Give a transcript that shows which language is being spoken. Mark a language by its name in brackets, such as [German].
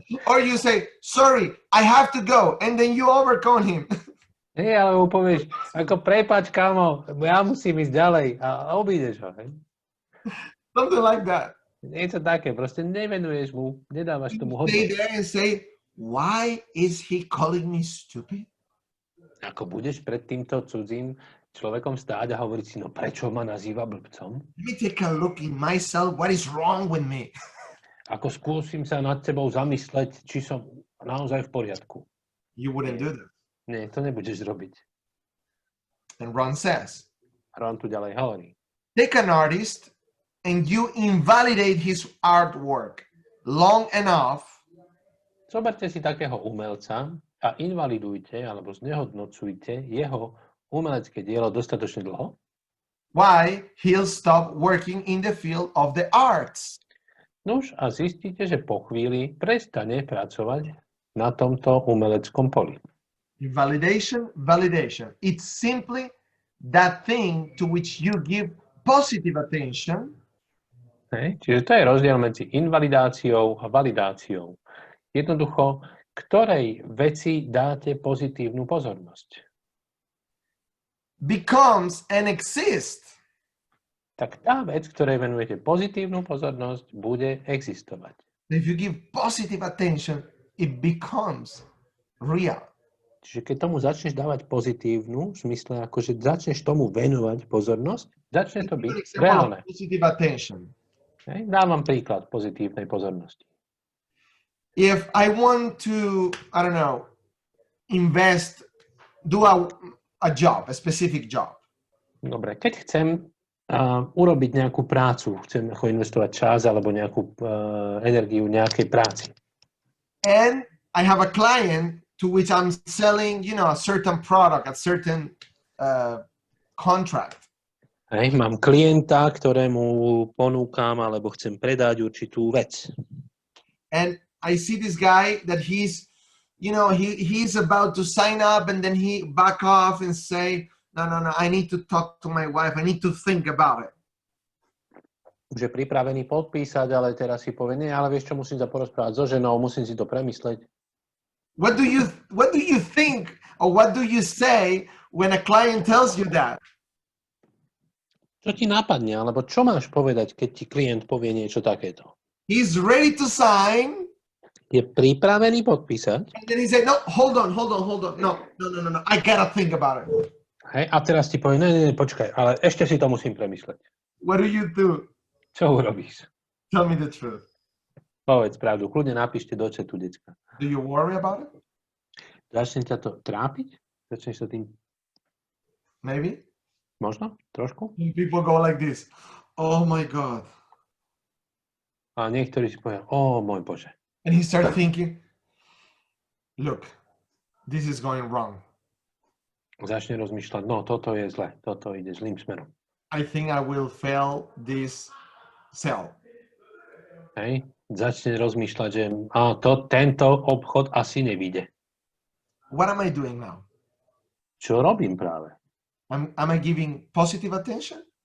[English] Or you say, sorry, I have to go. And then you overcome him. [Slovak] Hej, ale mu povieš, ako prepáč, kámo, ja musím ísť ďalej a obídeš ho. Hej? [English] Something like that. [Slovak] Niečo také, proste nevenuješ mu, nedávaš tomu hodnotu. [English] Stay there and say, why is he calling me stupid? [Slovak] Ako budeš pred týmto cudzím človekom stáť a hovoriť si, no prečo ma nazýva blbcom? [English] Let me take a look in myself. What is wrong with me? [Slovak] Ako skúsim sa nad sebou zamysleť, či som naozaj v poriadku. [English] You wouldn't do that. [Slovak] Nie, to nebudeš robiť. [English] And Ron says, [Slovak] Ron tu ďalej hovorí. [English] take an artist and you invalidate his artwork long enough. [Slovak] Zoberte si takého umelca a invalidujte alebo znehodnocujte jeho umelecké dielo dostatočne dlho. [English] Why? He'll stop working in the field of the arts. [Slovak] Nuž a zistíte, že po chvíli prestane pracovať na tomto umeleckom poli. [English] Validation, validation. It's simply that thing to which you give positive attention. [Slovak] Hej. Čiže to je rozdiel medzi invalidáciou a validáciou. Jednoducho, ktorej veci dáte pozitívnu pozornosť. [English] Becomes and exists. [Slovak] Tak tá vec, ktorej venujete pozitívnu pozornosť, bude existovať. [English] If you give positive attention, it becomes real. [Slovak] Čiže keď tomu začneš dávať pozitívnu, v zmysle ako, že začneš tomu venovať pozornosť, začne to byť reálne. [English] Positive attention. [Slovak] Hej. Dám vám príklad pozitívnej pozornosti. [English] If I want to, I don't know, invest, do a job, a specific job. [Slovak] Dobre, keď chcem urobiť nejakú prácu, chcem ako investovať čas alebo nejakú energiu nejakej práci. [English] And I have a client to which I'm selling, you know, a certain product, a certain contract. [Slovak] Hej, mám klienta, ktorému ponúkam alebo chcem predať určitú vec. [English] And I see this guy that he's you know, he's about to sign up and then he back off and say, no, I need to talk to my wife. I need to think about it. [Slovak] Už je pripravený podpísať, ale teraz si povie, nie, ale vieš čo, musím sa porozprávať so ženou, musím si to premysleť. [English] What do you think or what do you say when a client tells you that? [Slovak] Čo ti napadne, alebo čo máš povedať, keď ti klient povie niečo takéto? [English] He's ready to sign. [Slovak] Je pripravený podpísať. [English] And then he said, no, hold on. No. I gotta think about it. [Slovak] Hej, a teraz ti povie, ne, počkaj, ale ešte si to musím premysleť. [English] What do you do? [Slovak] Čo urobíš? [English] Tell me the truth. [Slovak] Povedz pravdu, kľudne napíšte do chatu, decka. [English] Do you worry about it? [Slovak] Začne ťa to trápiť? Začneš sa tým... [English] Maybe. [Slovak] Možno? Trošku? [English] People go like this. Oh my God. [Slovak] A niektorí si povedia, môj Bože. [English] And he started thinking, look, this is going wrong. [Slovak] Začne rozmýšľať, no toto je zle, toto ide zlým smerom. [English] I think I will fail this sale. [Slovak] Hej? Začne rozmýšľať, že tento obchod asi nevyjde. [English] What am I doing now? [Slovak] Čo robím práve? [English] Am I giving positive attention?